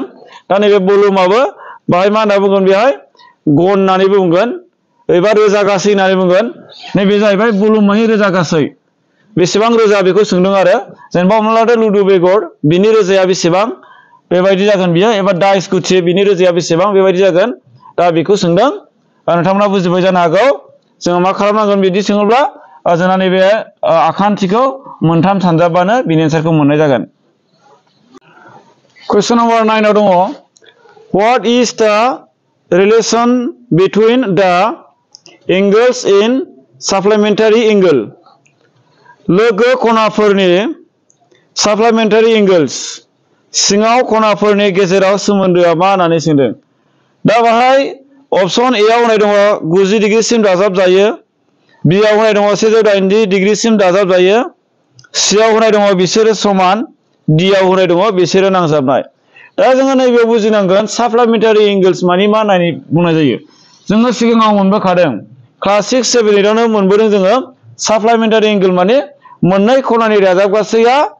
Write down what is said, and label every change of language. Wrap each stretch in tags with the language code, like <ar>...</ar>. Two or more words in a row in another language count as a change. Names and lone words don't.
<brx>दा नैबे भलुमाबो बाहाय मा होनना बुंगोन बेहाय गन होननानै बुंगोन एबा रोजा गासै होननानै बुंगोन नैबे जाहैबाय भलुम माने रोजा गासै बेसेबां रोजा बेखौ सोंदों आरो जेनेबा हमना लादो लुदु बेगर बिनि रोजाया बेसेबां बेबायदि जागोन बियो एबा डाइस गुथि बिनि रोजाया बेसेबां बेबायदि जागोन दा बेखौ सोंदों नोंथांमोना बुजिबाय जानो हागौ जोङो मा खालामनांगोन बिदि सोङोब्ला जोंना नैबे आखान्थिखौ मोनथाम सानजाबबानो बिनि आन्सारखौ मोननाय जागोन</brx> <en>question number</en> <brx>9 आव दङ</brx> <en>What is the relation between the angles in supplementary angle</en> <brx>लोगो खनाफोरनि</brx> <en>supplementary angles</en> <brx>सिङाव खनाफोरनि गेजेराव सोमोन्दोआ मा होननानै सोंदों दा बाहाय</brx> <en>option A</en> <brx>आव होनाय दङ 90 डिग्रीसिम दाजाबजायो बी आव होनाय दङ 180 डिग्रीसिम दाजाबजायो सी आव होनाय दङ बिसोरो समान डी आव होनाय दङ बिसोरो नांजाबनाय दा जोङो नैबेयाव बुजिनांगोन</brx> <en>supplementary angles</en> <brx>माने मा होननानै बुंनाय जायो जोङो सिगाङाव मोनबोखादों क्लास 6 7 8 आवनो मोनबोदों जोङो</brx> <en>supplementary angle</en> <brx>माने मोननै खनानि दाजाबगासैया</brx>